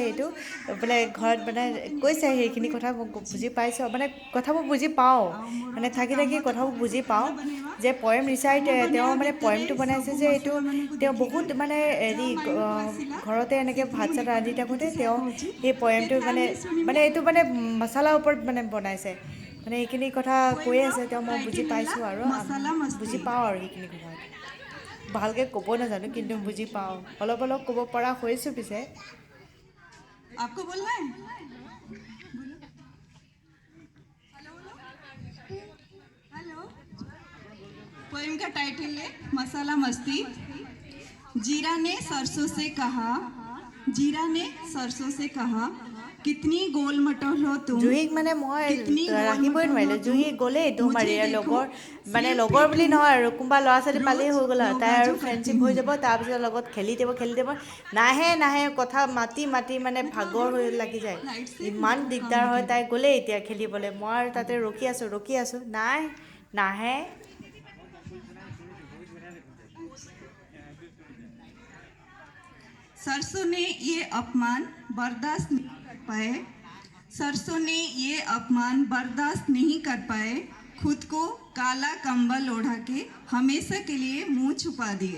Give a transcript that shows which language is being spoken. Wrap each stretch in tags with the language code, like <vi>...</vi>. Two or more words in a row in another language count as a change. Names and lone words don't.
<as>এইটো বোলে ঘৰত মানে কৈছে সেইখিনি কথা মই বুজি পাইছোঁ, মানে কথাবোৰ বুজি পাওঁ, মানে থাকি থাকি কথাবোৰ বুজি পাওঁ যে</as> <en>poem recite</en> <as>তেওঁ মানে পয়েমটো বনাইছে যে এইটো তেওঁ বহুত মানে হেৰি ঘৰতে এনেকৈ ভাত চাত ৰান্ধি থাকোঁতে তেওঁ সেই পয়েমটো মানে এইটো মানে মছলাৰ ওপৰত মানে বনাইছে। মানে এইখিনি কথা কৈ আছে তেওঁ, মই বুজি পাইছোঁ আৰু বুজি পাওঁ আৰু সেইখিনি কথা ভালকৈ ক'ব নাজানো কিন্তু বুজি পাওঁ, অলপ অলপ ক'ব পৰা হৈছোঁ। পিছে</as> <hi>आपको बोलना है? हेलो। पोएम का टाइटल है मसाला मस्ती। जीरा ने सरसों से कहा कितनी गोल मटोल हो तुम।</hi> <as>জুহিক মানে মই ৰাখিবই নোৱাৰিলোঁ। জুহি গ'লেই দৌৰ মাৰি লগৰ বুলি নহয় আৰু কোনোবা ল'ৰা ছোৱালী পালেই হৈ গ'ল আৰু তাই আৰু ফ্ৰেণ্ডশ্বিপ হৈ যাব। তাৰপিছত লগত খেলি দিব নাহে কথা মাতি মানে ভাগৰ হৈ লাগি যায়, ইমান দিগদাৰ হয়। তাই গ'লেই এতিয়া খেলিবলৈ, মই আৰু তাতে ৰখি আছোঁ নাহে।</as> <hi>सरसों ने ये अपमान बर्दाश्त नहीं कर पाए, खुद को काला कंबल ओढ़ा के हमेशा के लिए मुंह छुपा दिए।</hi>